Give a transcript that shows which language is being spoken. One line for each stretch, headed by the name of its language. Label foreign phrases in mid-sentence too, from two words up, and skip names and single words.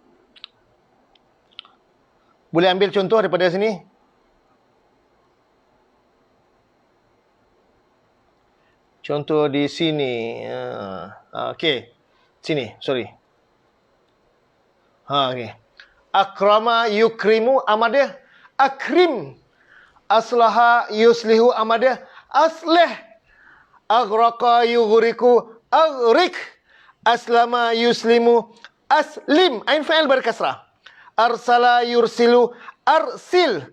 Malay: Boleh ambil contoh daripada sini? Contoh di sini. Okey. Sini, sorry. Okey.
Arabic: أكرم يكرم، أمر dia akrim. أصلح يصلح، أمر dia aslih. أغرق يغرق، أغرق. أسلم يسلم، أسلم. عين فاعل berkasrah. أرسل يرسل، أرسل.